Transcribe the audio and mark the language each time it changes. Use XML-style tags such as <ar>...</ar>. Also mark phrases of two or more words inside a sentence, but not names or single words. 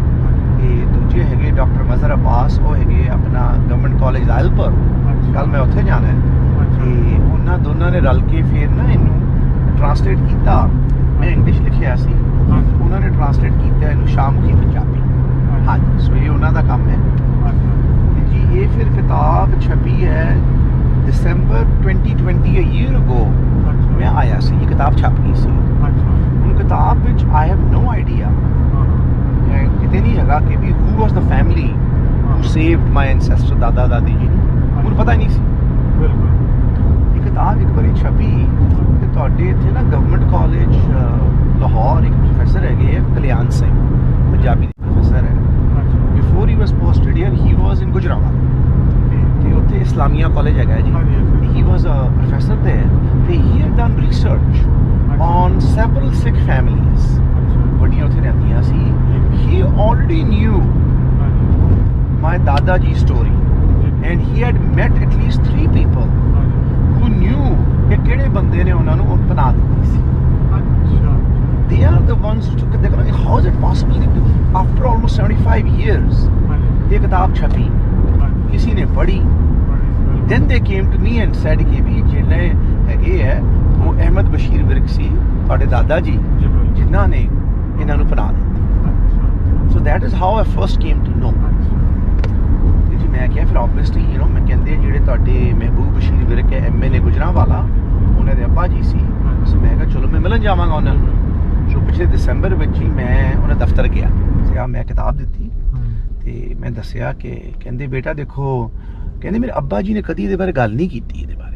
<pa>ਤੇ ਦੂਜੇ ਹੈਗੇ ਡਾਕਟਰ ਮਜ਼ਹਰ ਅਬਾਸ ਉਹ ਹੈਗੇ ਆਪਣਾ ਗਵਰਨਮੈਂਟ ਕਾਲਜ ਜ਼ਾਇਲਪੁਰ ਕੱਲ ਮੈਂ ਉੱਥੇ ਜਾਣਾ ਹੈ ਤੇ ਉਹਨਾਂ ਦੋਨਾਂ ਨੇ ਰਲ ਕੇ ਫਿਰ ਨਾ ਇਹਨੂੰ ਟ੍ਰਾਂਸਲੇਟ ਕੀਤਾ ਮੈਂ ਇੰਗਲਿਸ਼ ਲਿਖਿਆ ਸੀ ਉਹਨਾਂ ਨੇ ਟ੍ਰਾਂਸਲੇਟ ਕੀਤਾ ਇਹਨੂੰ ਸ਼ਾਮੁਖੀ ਪੰਜਾਬੀ ਹਾਂਜੀ ਸੋ ਇਹ ਉਹਨਾਂ ਦਾ ਕੰਮ ਹੈ ਤੇ ਜੀ ਇਹ ਫਿਰ ਕਿਤਾਬ ਛਪੀ ਹੈ ਦਸੰਬਰ 2020</pa> <en>a year ago</en> <pa>ਮੈਂ ਆਇਆ ਸੀ ਇਹ ਕਿਤਾਬ ਛਪ ਗਈ ਸੀ ਹੁਣ ਕਿਤਾਬ ਵਿੱਚ</pa> <en>I have no idea</en> <pa>ਕਿਤੇ ਨਹੀਂ ਹੈਗਾ ਕਿ ਵੀ</pa> <en>who was the family who saved my ancestor</en> <pa>ਦਾਦਾ ਦਾਦੀ ਜੀ ਮੈਨੂੰ ਪਤਾ ਹੀ ਨਹੀਂ ਸੀ ਇਹ ਕਿਤਾਬ ਇੱਕ ਵਾਰੀ ਛਪੀ ਤੇ ਤੁਹਾਡੇ ਇੱਥੇ ਨਾ ਗਵਰਨਮੈਂਟ ਕਾਲਜ ਲਾਹੌਰ ਇੱਕ ਪ੍ਰੋਫੈਸਰ ਹੈਗੇ ਆ ਕਲਿਆਣ ਸਿੰਘ ਪੰਜਾਬੀ ਦੇ ਪ੍ਰੋਫੈਸਰ ਹੈ</pa> <en>before he was posted here he was in</en> <pa>ਗੁਜਰਾਵਾਲ ਤੇ ਉੱਥੇ ਇਸਲਾਮੀਆ ਕਾਲਜ ਹੈਗਾ ਜੀ</pa> <en>he was a professor there</en> <pa>ਤੇ</pa> <en>he had done research on several Sikh families</en> <pa>ਵੱਡੀਆਂ ਉੱਥੇ ਰਹਿੰਦੀਆਂ ਸੀ</pa> <en>he already knew my</en> <pa>ਦਾਦਾ ਜੀ</pa> <en>story and he had met at least 3 people who knew</en> <pa>ਕਿ ਕਿਹੜੇ ਬੰਦੇ ਨੇ ਉਹਨਾਂ ਨੂੰ ਅਪਣਾ ਦਿੱਤੀ ਸੀ</pa> <en>they are the ones who took it how is it possible after almost 75 years</en> <pa>ਇਹ ਕਿਤਾਬ ਛਪੀ ਕਿਸੇ ਨੇ ਪੜ੍ਹੀ</pa> <en>then they came to me and said</en> <pa>ਕਿ ਵੀ ਜਿਹੜੇ ਹੈਗੇ ਹੈ ਉਹ ਅਹਿਮਦ ਬਸ਼ੀਰ ਵਿਰਕ ਸੀ ਤੁਹਾਡੇ ਦਾਦਾ ਜੀ ਜਿਨ੍ਹਾਂ ਨੇ ਇਹਨਾਂ ਨੂੰ ਪੜਾ ਦਿੱਤਾ</pa> <en>so that is how I first came to know</en> <pa>ਜੀ ਮੈਂ ਕਿਹਾ ਫਿਰ obviously ਮੈਂ ਕਹਿੰਦੇ ਜਿਹੜੇ ਤੁਹਾਡੇ ਮਹਿਬੂਬ ਬਸ਼ੀਰ ਵਿਰਕ ਹੈ MLA ਗੁਜਰਾਂਵਾਲਾ ਉਹਨਾਂ ਦੇ ਅੱਬਾ ਜੀ ਸੀ ਸੋ ਮੈਂ ਕਿਹਾ ਚਲੋ ਮੈਂ ਮਿਲਣ ਜਾਵਾਂਗਾ ਉਹਨਾਂ ਨੂੰ ਸੋ ਪਿਛਲੇ ਦਸੰਬਰ ਵਿੱਚ ਹੀ ਮੈਂ ਉਹਨਾਂ ਦਫ਼ਤਰ ਗਿਆ ਤੇ ਮੈਂ ਕਿਤਾਬ ਦਿੱਤੀ ਤੇ ਮੈਂ ਦੱਸਿਆ ਕਿ ਕਹਿੰਦੇ ਬੇਟਾ ਦੇਖੋ ਕਹਿੰਦੇ ਮੇਰੇ ਅੱਬਾ ਜੀ ਨੇ ਕਦੀ ਇਹਦੇ ਬਾਰੇ ਗੱਲ ਨਹੀਂ ਕੀਤੀ ਇਹਦੇ ਬਾਰੇ</pa>